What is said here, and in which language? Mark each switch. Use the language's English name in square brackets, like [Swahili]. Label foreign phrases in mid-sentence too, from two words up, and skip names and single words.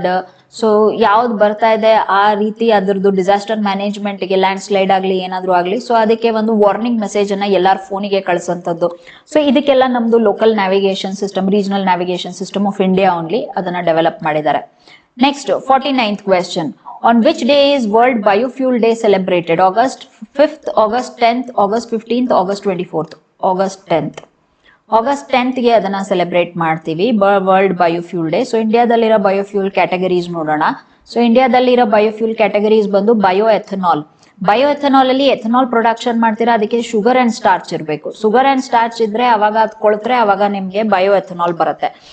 [Kannada] ಸೊ ಯಾವ್ದು ಬರ್ತಾ ಇದೆ ಆ ರೀತಿ ಅದ್ರದ್ದು [English] disaster management [Kannada] ಗೆ, [English] land slide [Kannada] ಆಗ್ಲಿ ಏನಾದ್ರು ಆಗ್ಲಿ, ಸೊ ಅದಕ್ಕೆ ಒಂದು [English] warning message [Kannada] ಅನ್ನ ಎಲ್ಲಾರ ಫೋನಿಗೆ ಕಳ್ಸಂತದ್ದು. ಸೊ ಇದಕ್ಕೆಲ್ಲ ನಮ್ದು [English] local navigation system, regional navigation system of India only [Kannada] ಅದನ್ನ ಡೆವಲಪ್ ಮಾಡಿದ್ದಾರೆ. [English] next 49th question. On which day is World Biofuel Day celebrated? August 5th, August 10th, August 15th, August 24th. [Kannada] August 10th. August 10th ಗೆ ಅದನ್ನ ಸೆಲೆಬ್ರೇಟ್ ಮಾಡ್ತೀವಿ, ವರ್ಲ್ಡ್ ಬಯೋಫ್ಯೂಲ್ ಡೇ. ಸೊ ಇಂಡಿಯಾದಲ್ಲಿರೋ [English] biofuel categories [Kannada] ನೋಡೋಣ. ಸೊ ಇಂಡಿಯಾದಲ್ಲಿರೋ [English] biofuel categories [Kannada] ಬಂದು [English] bio ethanol. bio ethanol [Kannada] ಅಲ್ಲಿ [English] ethanol production [Kannada] ಮಾಡ್ತೀರಾ, ಅದಕ್ಕೆ [English] sugar and starch [Kannada] ಇರಬೇಕು. [English] sugar and starch [Kannada] ಇದ್ರೆ ಅವಾಗ ಅದು ಕೊಳ್ತ್ರೆ ಅವಾಗ ನಿಮ್ಗೆ [English] bio ethanol [Kannada] ಬರುತ್ತೆ.